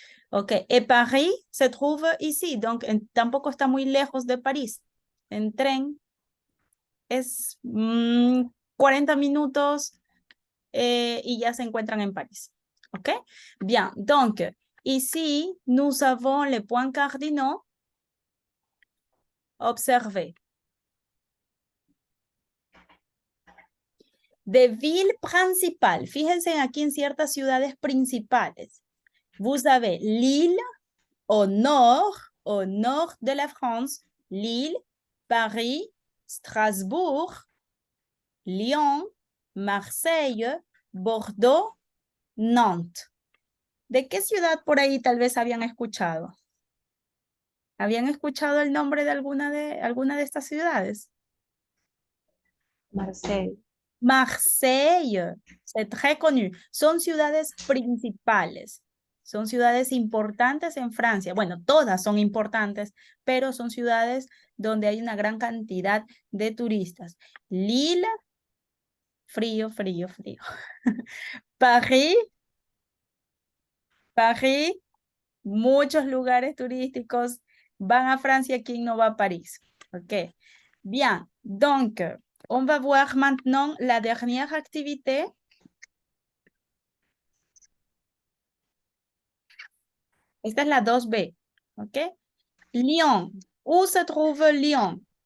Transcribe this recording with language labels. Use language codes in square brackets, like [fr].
[fr] Ok, et Paris se trouve ici, donc [es] tampoco está muy lejos de París. En tren es 40 minutos y ya se encuentran en París. OK? [fr] Bien, donc, ici, nous avons les points cardinaux. Observez. De villes principales. [es] Fíjense aquí en ciertas ciudades principales. [fr] Vous avez Lille au nord de la France. Lille, Paris, Strasbourg, Lyon, Marseille, Bordeaux, Nantes. [es] ¿De qué ciudad por ahí tal vez habían escuchado? ¿Habían escuchado el nombre de alguna de estas ciudades? [fr] Marseille. Marseille, c'est très connu. [es] Son ciudades principales. Son ciudades importantes en Francia. Bueno, todas son importantes, pero son ciudades donde hay una gran cantidad de turistas. Lille, frío, frío, frío. París, París, muchos lugares turísticos. Van a Francia, ¿quién no va a París? Ok. [fr] Bien, donc, on va voir maintenant la dernière activité. [es] Esta es la 2B, ¿ok? Lyon. [fr] Où se trouve Lyon?